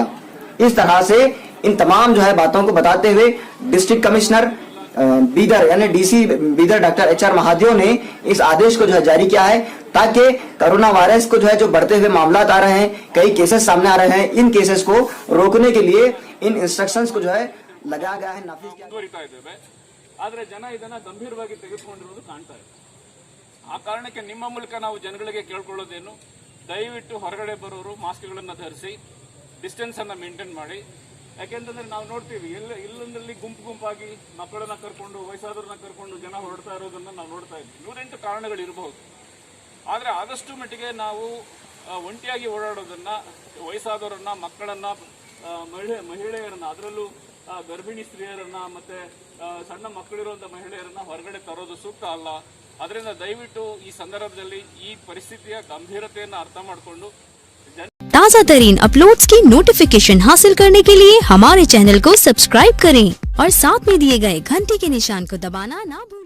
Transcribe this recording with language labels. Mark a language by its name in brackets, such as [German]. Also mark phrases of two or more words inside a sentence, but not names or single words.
[Hindi] इस तरह से इन तमाम जो है बातों को बताते हुए [English] District Commissioner [Hindi] बीदर यानी डीसी बीदर डॉक्टर HR महादेव ने इस आदेश को जो है जारी किया है, ताकि [English] corona virus [Hindi] को जो है जो बढ़ते हुए मामला आ रहे हैं, कई केसेस सामने आ रहे हैं, इन केसेस को रोकने के लिए इन इंस्ट्रक्शंस को जो है लगाया गया है, नाफिज किया गया है। [Kannada] ಆದ್ರೆ ಜನ ಇದನ್ನ ಗಂಭೀರವಾಗಿ ತೆಗೆದುಕೊಂಡಿರುವುದು ಕಾಣ್ತಾ ಇದೆ। ಆ ಕಾರಣಕ್ಕೆ ನಿಮ್ಮ ಮೂಲಕ ನಾವು ಜನಗಳಿಗೆ ಕೇಳ್ಕೊಳ್ಳೋದೇನು, ದಯವಿಟ್ಟು ಹೊರಗಡೆ ಬರೋರು ಮಾಸ್ಕ್ಗಳನ್ನು ಧರಿಸಿ, ಡಿಸ್ಟೆನ್ಸ್ ಅನ್ನ ಮೇಂಟೈನ್ ಮಾಡಿ। ಯಾಕೆಂತಂದ್ರೆ ನಾವು ನೋಡ್ತೀವಿ ಇಲ್ಲೊಂದಲ್ಲಿ ಗುಂಪಾಗಿ ಮಕ್ಕಳನ್ನ ಕರ್ಕೊಂಡು ವಯಸ್ಸಾದವ್ರನ್ನ ಕರ್ಕೊಂಡು ಜನ ಹೊರಡ್ತಾ ಇರೋದನ್ನ ನಾವು ನೋಡ್ತಾ ಇದ್ವಿ। 108 ಕಾರಣಗಳಿರಬಹುದು, ಆದ್ರೆ ಆದಷ್ಟು ಮಟ್ಟಿಗೆ ನಾವು ಒಂಟಿಯಾಗಿ ಓಡಾಡೋದನ್ನ, ವಯಸ್ಸಾದವರನ್ನ, ಮಕ್ಕಳನ್ನ, ಮಹಿಳೆಯರನ್ನ, ಅದರಲ್ಲೂ ಗರ್ಭಿಣಿ ಸ್ತ್ರೀಯರನ್ನ ಮತ್ತೆ ಸಣ್ಣ ಮಕ್ಕಳಿರುವಂತ ಮಹಿಳೆಯರನ್ನ ಹೊರಗಡೆ ತರೋದು ಸೂಕ್ತ ಅಲ್ಲ। ಅದರಿಂದ ದಯವಿಟ್ಟು ಈ ಸಂದರ್ಭದಲ್ಲಿ ಈ ಪರಿಸ್ಥಿತಿಯ ಗಂಭೀರತೆಯನ್ನು ಅರ್ಥ ಮಾಡಿಕೊಂಡು [Hindi] ताज़ा तरीन अपलोड्स की नोटिफिकेशन हासिल करने के लिए हमारे चैनल को सब्सक्राइब करें और साथ में दिए गए घंटी के निशान को दबाना ना भूलें।